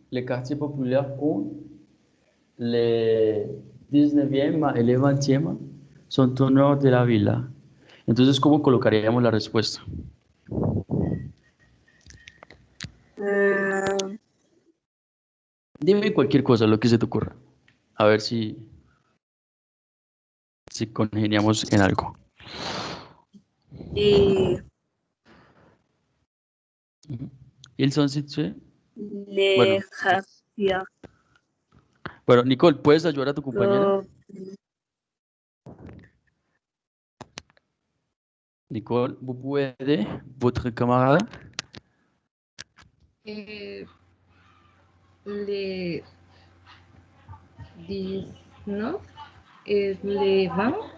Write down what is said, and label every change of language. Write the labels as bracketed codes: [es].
[fr] Les quartiers populaires con les 19e et les 20e sont au nord de la ville. [es] Entonces, ¿cómo colocaríamos la respuesta? Dime cualquier cosa, lo que se te ocurra. A ver si congeniamos en algo. [fr] Ils sont situés. Les quartiers. [es] Bueno, Nicole, ¿puedes ayudar a tu compañera? [fr] Nicole, vous pouvez aider votre camarade? Les 19 et les 20.